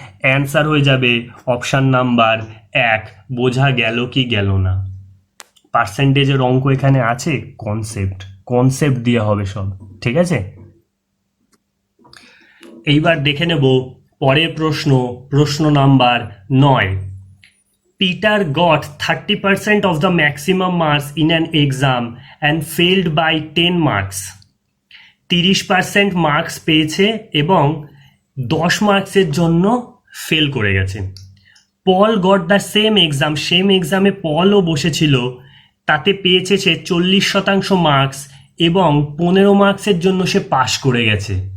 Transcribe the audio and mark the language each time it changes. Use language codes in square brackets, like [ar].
[bn] Answer হয়ে যাবে option number 1। বোঝা গেল কি গেল না? পার্সেন্টেজের অঙ্ক এখানে আছে, কনসেপ্ট দিয়ে হবে সব। ঠিক আছে? এইবার দেখে নেব পরের প্রশ্ন, প্রশ্ন number 9। [en] Peter got 30% of the maximum marks in an exam and failed by 10 marks. [bn] 30% marks পেয়েছে এবং 10 মার্কসের জন্য ফেল করে গেছে। [en] Paul got the same exam, [bn] same এক্সামে পলও বসেছিল, তাতে পেয়েছে সে 40% মার্কস এবং 15 মার্কসের জন্য সে পাশ করে গেছে।